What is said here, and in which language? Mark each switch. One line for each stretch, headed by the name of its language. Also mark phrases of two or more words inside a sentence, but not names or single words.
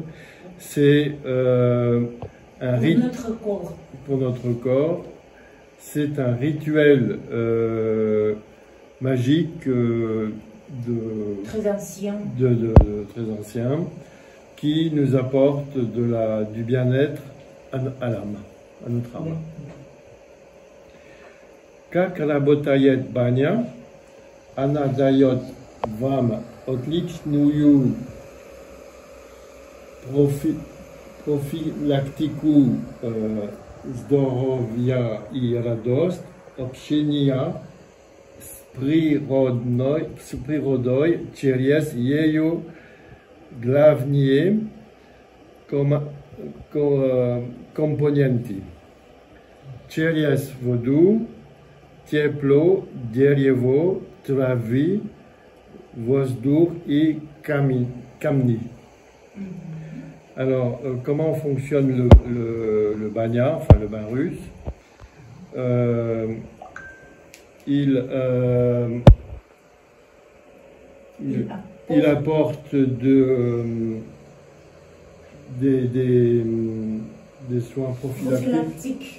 French: C'est un rituel pour notre corps. C'est un rituel magique très ancien. Très ancien, qui nous apporte du bien-être à l'âme, à notre âme.
Russian: Как работает баня, она дает вам отличную профилактику здоровья и радость, общения с природой через ее главные компоненты. Через воду, тепло, дерево, травы, воздух и камни.
French: Alors, comment fonctionne le banya, enfin le bain russe? Il apporte des soins prophylactiques.